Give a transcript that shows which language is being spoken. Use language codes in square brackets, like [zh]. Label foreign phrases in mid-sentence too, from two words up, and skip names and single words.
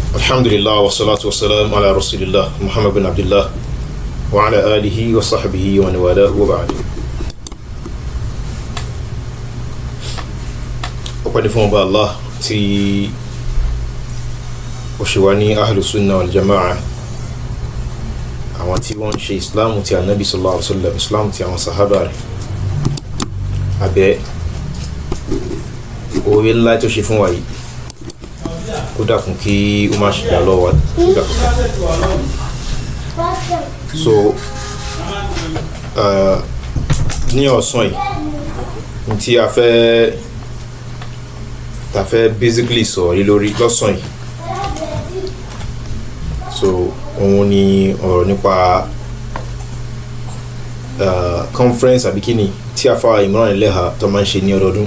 [ar] الحمد لله والصلاة والسلام على رسول الله محمد بن عبد الله وعلى آله وصحبه ووالى وبعد. [yo] Ọpẹ́ ni fún Ọba Allah tí ó ṣe wá ní [ar] أهل السنة والجماعة, [yo] àwọn tí wọ́n ṣe Islam tí Ànábì [ar] صلى الله عليه وسلم, [yo] Islam tí àwọn sahaba rẹ̀. Abẹ́ oore ńlá tó ṣe fún wa yìí, kó dákun kí ó má ṣe dá lọ́wọ́ wa so ní ọ̀sán yìí tí a fẹ́ basically sọ̀rọ̀ lórí lọ́sàn yìí, so òun ni ọ̀rọ̀ nípa conference àbí kíni tí a fa Imran Eleha tó máa ń ṣe ní ọdọọdún.